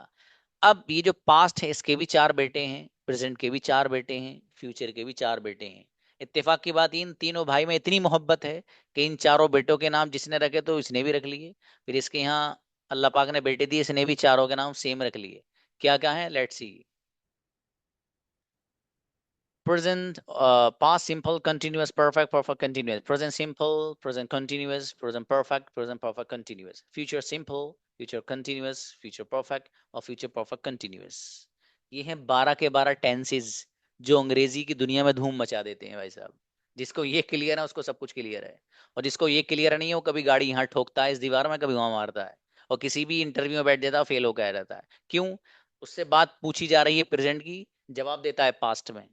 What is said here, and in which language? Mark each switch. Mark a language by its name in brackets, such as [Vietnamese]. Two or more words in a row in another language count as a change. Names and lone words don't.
[Hindi] अब ये जो पास्ट है इसके भी चार बेटे हैं, प्रेजेंट के भी चार बेटे हैं, फ्यूचर के भी चार बेटे हैं। इत्तेफाक की बात, इन तीनों भाई में इतनी मोहब्बत है कि इन चारों बेटों के नाम जिसने रखे तो इसने भी रख लिए। फिर इसके यहाँ अल्लाह पाक ने बेटे दिए, इसने भी चारों के नाम सेम रख लिए। क्या क्या है? [English] let's see. Present, past simple, continuous, perfect, perfect continuous. Present simple, present continuous, present perfect continuous. Future simple, future continuous, future perfect और future perfect continuous. [Hindi] ये हैं 12 के 12 टेंसेस जो अंग्रेजी की दुनिया में धूम मचा देते हैं भाई साहब। जिसको ये क्लियर है उसको सब कुछ क्लियर है, और जिसको ये क्लियर नहीं है वो कभी गाड़ी यहाँ ठोकता है इस दीवार में, कभी वहां मारता है, और किसी भी इंटरव्यू में बैठ जाता है, फेल होकर आ जाता है। क्यों? उससे बात पूछी जा रही है प्रेजेंट की, जवाब देता है पास्ट में।